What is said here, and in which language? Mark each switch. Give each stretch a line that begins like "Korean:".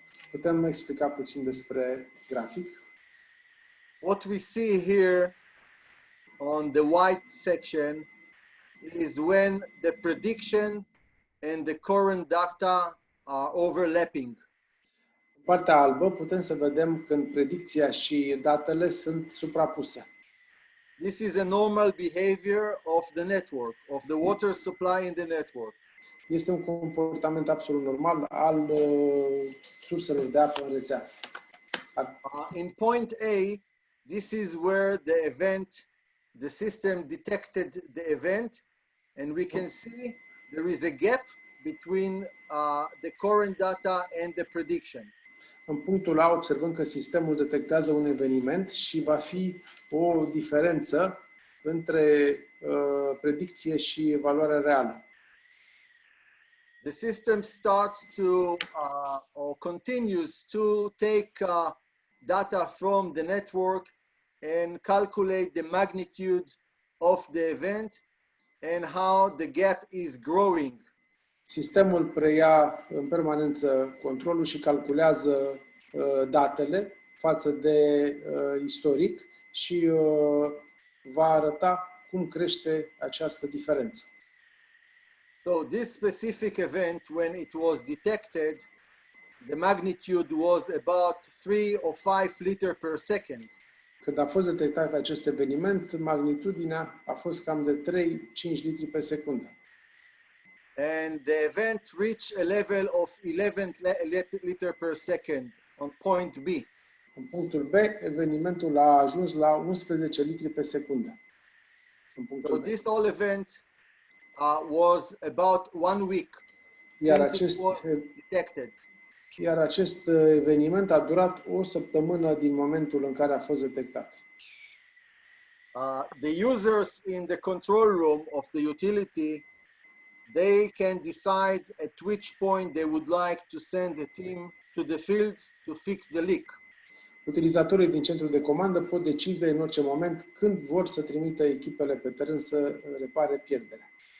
Romanian: Putem explica puțin despre grafic?
English: What we see here on the white section is when the prediction and the current data are overlapping.
Romanian: În partea albă putem să vedem când predicția și datele sunt suprapuse.
English: This is a normal behavior of the network, of the water supply in the network.
Romanian: Este un comportament absolut normal al surselor de apă în rețea.
English: In point A, this is where the system detected the event, and we can see there is a gap between the current data and the prediction.
Romanian: În punctul A observăm că sistemul detectează un eveniment și va fi o diferență între predicție și evaluarea reală.
English: The system starts to or continues to take data from the network and calculate the magnitude of the event and how the gap is growing.
Romanian: Sistemul preia în permanență controlul și calculează datele față de istoric și va arăta cum crește această diferență.
English: So this specific event, when it was detected, the magnitude was about 3 or 5 liters per second.
Romanian: Când a fost detectat acest eveniment, magnitudinea a fost cam de 3-5 litri pe secundă.
English: And the event reached a level of 11 liters per second on point B.
Romanian: În punctul B, evenimentul a ajuns la 11 litri pe secundă. În
English: So
Romanian: punctul B.
English: this whole event was about 1 week
Romanian: Iar
English: since it was detected.
Romanian: acest eveniment a durat o săptămână din momentul în care a fost detectat.
English: The users in the control room of the utility, they can decide at which point they would like to send the team to the field to fix the leak.
Romanian: Utilizatorii din centrul de comandă pot decide în orice moment când vor să trimită echipele pe teren să repare pierderea.